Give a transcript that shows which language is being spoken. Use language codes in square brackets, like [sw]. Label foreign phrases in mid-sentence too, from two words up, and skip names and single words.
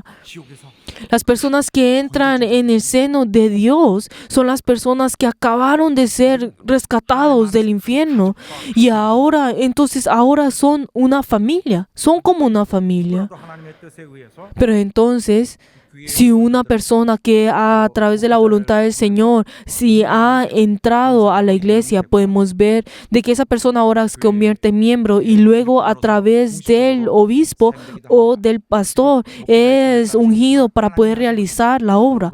[es] Las personas que entran en el seno de Dios son las personas que acabaron de ser rescatados del infierno y ahora son una familia, son como una familia. [ko] 또 하나님의 뜻에 의해서 [es] Pero entonces, si una persona que a través de la voluntad del Señor, si ha entrado a la iglesia, podemos ver de que esa persona ahora se convierte en miembro y luego a través del obispo o del pastor es ungido para poder realizar la obra.